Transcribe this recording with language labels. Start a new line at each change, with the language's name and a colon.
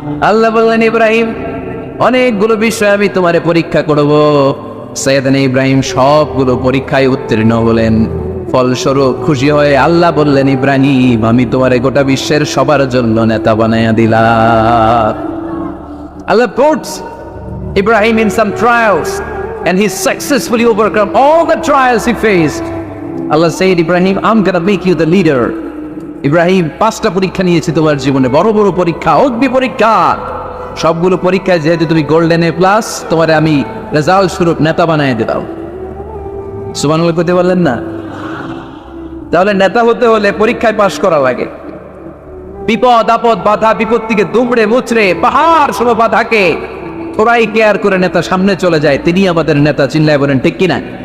Bangla: আল্লাহ বললেন, ইব্রাহিম অনেকগুলো বিষয় আমি তোমারে পরীক্ষা করব। সৈয়দনা ইব্রাহিম সবগুলো পরীক্ষায় উত্তীর্ণ হলেন। ফলস্বরূপ খুশি হয়ে আল্লাহ বললেন, ইব্রাহিম আমি তোমারে গোটা বিশ্বের সবার জন্য নেতা বানাইয়া দিলাম।
English: Allah puts Ibrahim in some trials and he successfully overcome all the trials he faced. Allah said, Ibrahim, I'm gonna make you the leader.
Bangla: Ibrahim 5টা পরীক্ষা নিয়েছি তোমার জীবনে, বড় বড় পরীক্ষা, অগ্নি পরীক্ষা। সবগুলো পরীক্ষায় যেহেতু তুমি গোল্ডেন A+, তোমারে আমি রেজাল্ট স্বরূপ নেতা বানাই দিলাম। সুবহানাল্লাহ কইতে বললেন না? তাহলে নেতা হতে হলে পরীক্ষায় পাশ করা লাগে। বিপদ আপদ বাধা বিপত্তিকে দুমড়ে মুচড়ে পাহাড় সম বাধাকে থোড়াই কেয়ার করে নেতা সামনে চলে যায়, তিনি আমাদের নেতা। চিল্লায় বলেন ঠিক কিনা?